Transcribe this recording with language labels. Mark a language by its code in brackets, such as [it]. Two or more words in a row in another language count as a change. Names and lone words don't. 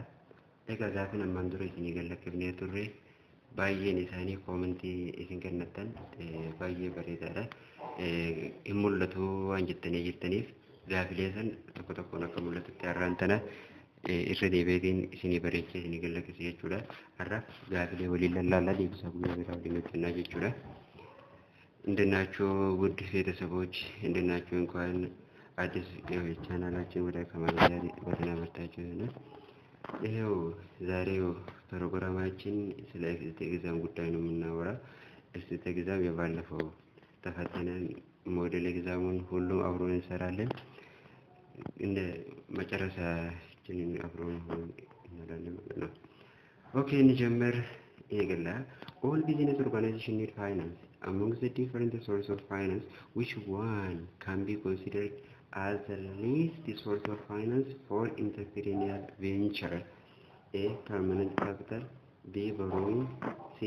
[om] Egaa gaafiin ammaan dura isinii gallakkifnee turre baay'een isaanii koomentii isin kennattan baay'ee bareedaadha. Hin mul'atu waan jettanii jirtaniif gaafilee san tokko tokkoon akka mul'atutti arraan tana irra deebiin isinii bareechee isinii gallakkise jechuudha. Har'a gaafilee waliin laallaa deebisaa guyyaa biraa waliin hojjennaa jechuudha. [am] እንደናችሁ ውድ ቤተሰቦች እንደናችሁ እንኳን አዲስ ቻናላችን ወደ ከማያ በተና መጣችሁ ነው። ይሄው ዛሬው ፕሮግራማችን ስለ [en] exit exam [am] ጉዳይ ነው የምናወራ። [en] exit exam [am] የባለፈው ተፈተነን [en] model exam [am] ሁሉም አብሮን እንሰራለን። እንደ መጨረሻችንን አብሮን እንላለን ማለት ነው። ኦኬ እንጀምር። ይገላ [en] all business organizations need finance. Amongst the different sources of finance, which one can be considered as the least source of finance for entrepreneurial venture? A. Permanent capital. B. Borrowing. C.